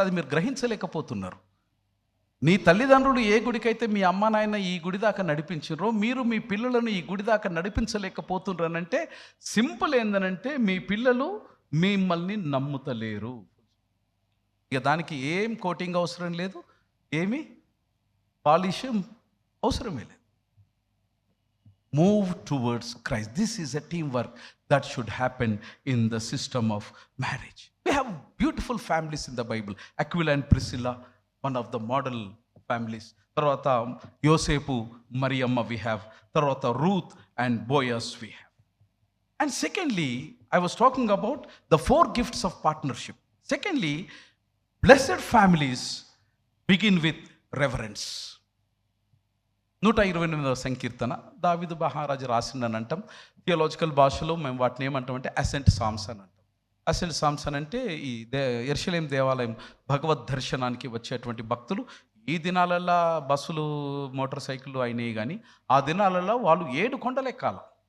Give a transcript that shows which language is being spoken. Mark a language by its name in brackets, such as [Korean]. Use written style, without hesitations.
[Telugu] అది మీరు గ్రహించలేకపోతున్నారు. నీ తల్లిదండ్రులు ఏ గుడికైతే మీ అమ్మ నాయన ఈ గుడి దాకా నడిపించారో, మీరు మీ పిల్లలను ఈ గుడి దాకా నడిపించలేకపోతున్నారంటే సింపుల్ ఏందనంటే, మీ పిల్లలు మిమ్మల్ని నమ్ముతలేరు. ఇక దానికి ఏం కోటింగ్ అవసరం లేదు, ఏమి పాలిష్ అవసరమే లేదు. [English] Move towards Christ. This is a teamwork that should happen in the system of marriage. We have beautiful families in the Bible. Aquila and Priscilla, one of the model families. [Telugu] Tarvata [English] Yosepu, Mariamma we have. Tarvata Ruth and Boaz we have. And secondly, I was talking about the 4 gifts of partnership. Secondly, blessed families begin with reverence. [Telugu] 128వ సంకీర్తన దావీదు మహారాజు రాసిందని అంటాం. Theological భాషలో మేము వాటిని ఏమంటామంటే assigned psalms అని అంటాం. Assigned psalms అని అంటే ఈ యెరూషలేం దేవాలయం భగవద్ దర్శనానికి వచ్చేటువంటి భక్తులు ఈ దినాలల్లో బస్సులు మోటార్ సైకిళ్ళు అయినాయి, కానీ ఆ దినాలలో వాళ్ళు 7 కొండలు ఎక్కాలి.